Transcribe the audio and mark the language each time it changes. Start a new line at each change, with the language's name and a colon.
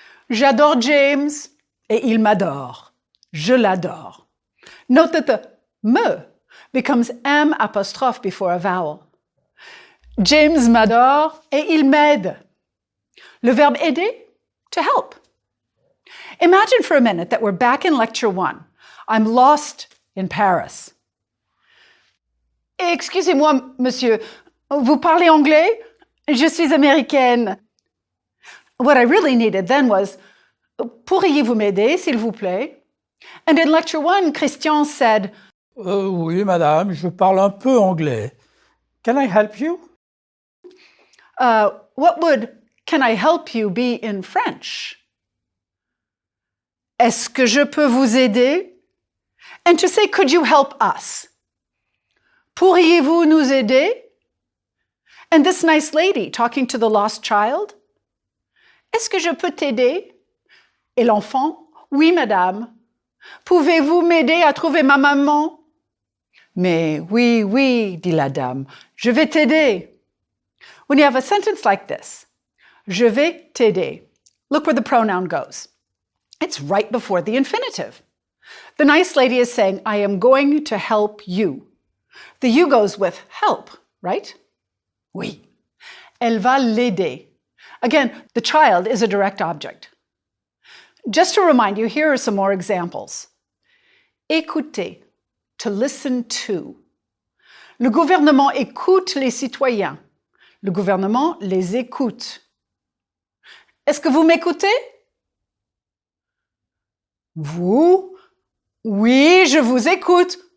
French: J'adore James et il m'adore. Je l'adore.
English: Note that the me becomes M apostrophe before a vowel.
French: James m'adore et il m'aide. Le verbe aider,
English: to help. Imagine for a minute that we're back in lecture 1. I'm lost in Paris.
French: Excusez-moi, monsieur, vous parlez anglais? Je suis américaine.
English: What I really needed then was,
French: pourriez-vous m'aider, s'il vous plaît?
English: And in lecture 1, Christian said,
French: Oui, madame, je parle un peu anglais.
English: Can I help you? What would can I help you be in French?
French: Est-ce que je peux vous aider?
English: And to say, could you help us?
French: Pourriez-vous nous aider?
English: And this nice lady talking to the lost child?
French: Est-ce que je peux t'aider? Et l'enfant? Oui, madame. Pouvez-vous m'aider à trouver ma maman? Mais oui, oui, dit la dame. Je vais t'aider.
English: When you have a sentence like this,
French: je vais t'aider,
English: look where the pronoun goes. It's right before the infinitive. The nice lady is saying, I am going to help you. The you goes with help, right?
French: Oui. Elle va l'aider.
English: Again, the child is a direct object. Just to remind you, here are some more examples. Écouter, to listen to.
French: Le gouvernement écoute les citoyens. Le gouvernement les écoute. Est-ce que vous m'écoutez? Vous? Oui, je vous écoute.